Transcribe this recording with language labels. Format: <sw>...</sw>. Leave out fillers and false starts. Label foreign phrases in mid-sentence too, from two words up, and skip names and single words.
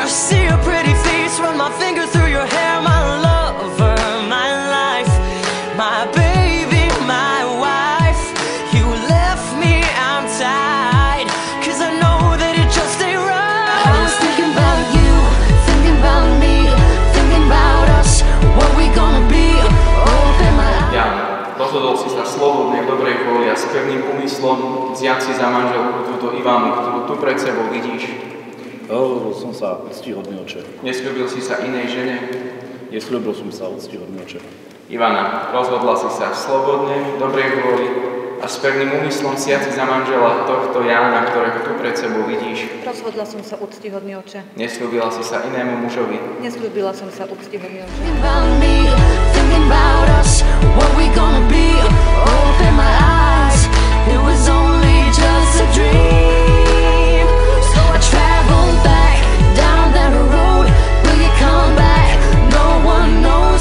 <en>See your pretty face, run my finger through your hair. My lover, my life, my baby, my wife. You left me, I'm tied, 'cause I know that it just ain't right. I was thinking about you, thinking about me, thinking about us, what we gonna be. Open my eyes.</en> <sk>Ján, rozhodol si sa slobodne, dobrej vôli a s pevným úmyslom vziať si za manželku túto Ivanu, ktorú tu pred sebou vidíš. Rozhodol som sa, ctihodný oče. Nesľúbil si sa inej žene. Nesľúbil som sa, ctihodný oče. Ivana, rozhodla si sa slobodne, dobrej vôli a s pevným úmyslom vziať si za manžela tohto Jána, ktorého tu pred sebou vidíš. Rozhodla som sa, úctihodný oče. Nesľúbila si sa inému mužovi. Nesľúbila som sa, úctihodný oče.</sk> <en>Thinking about me, thinking about us, what we gonna be. Open my eyes, it was only just a dream. So I traveled back down that road, will you come back? No one knows.</en>